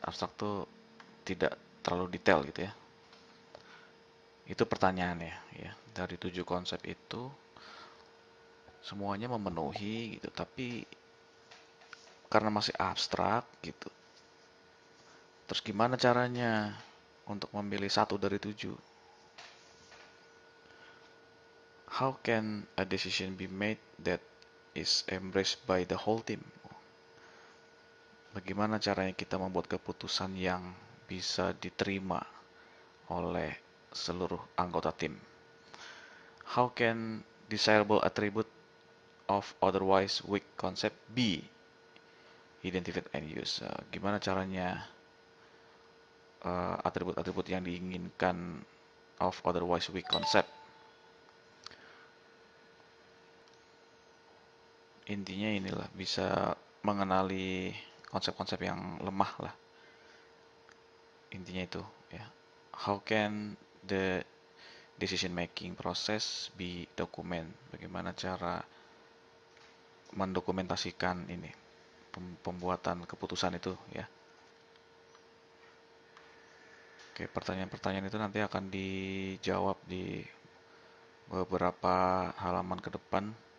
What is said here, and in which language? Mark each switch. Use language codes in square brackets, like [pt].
[id] Abstrak tuh tidak terlalu detail gitu ya. Itu pertanyaannya ya. Dari 7 konsep itu semuanya memenuhi gitu, tapi karena masih abstrak gitu. Terus gimana caranya untuk memilih satu dari 7? [en] How can a decision be made that is embraced by the whole team? [id] Bagaimana caranya kita membuat keputusan yang bisa diterima oleh seluruh anggota tim? [en] How can desirable attribute of otherwise weak concept be identified and used? [id] Gimana caranya atribut-atribut yang diinginkan [en] of otherwise weak concept? [id] Intinya inilah bisa mengenali konsep-konsep yang lemah lah. Intinya itu ya. [en] How can the decision making process be document? [id] Bagaimana cara mendokumentasikan ini pembuatan keputusan itu ya. Oke, pertanyaan-pertanyaan itu nanti akan dijawab di beberapa halaman ke depan.